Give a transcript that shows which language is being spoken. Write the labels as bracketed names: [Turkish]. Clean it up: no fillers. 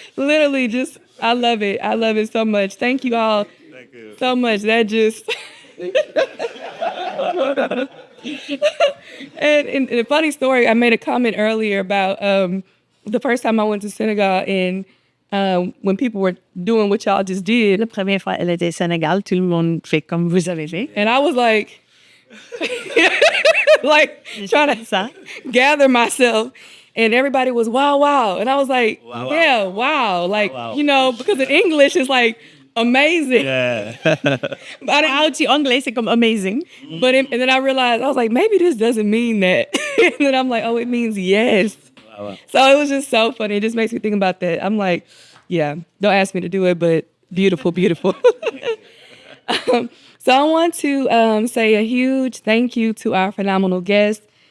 [English] Literally, just I love it so much. Thank you all so much. That just and a funny story. I made a comment earlier about the first time I went to Senegal, and when people were doing what y'all just did. [French] La première fois, elle était au Sénégal, tout le monde fait comme vous avez fait. [English] And I was like, trying to gather myself. And everybody was, wow. And I was like, yeah, wow. Like, you know, because in English, it's like amazing. Yeah. [French] Wow, in anglais, c'est comme amazing. [English] But and then I realized, I was like, maybe this doesn't mean that. And then I'm like, oh, it means yes. Wow. So it was just so funny. It just makes me think about that. I'm like, yeah, don't ask me to do it, but beautiful. So I want to say a huge thank you to our phenomenal guests.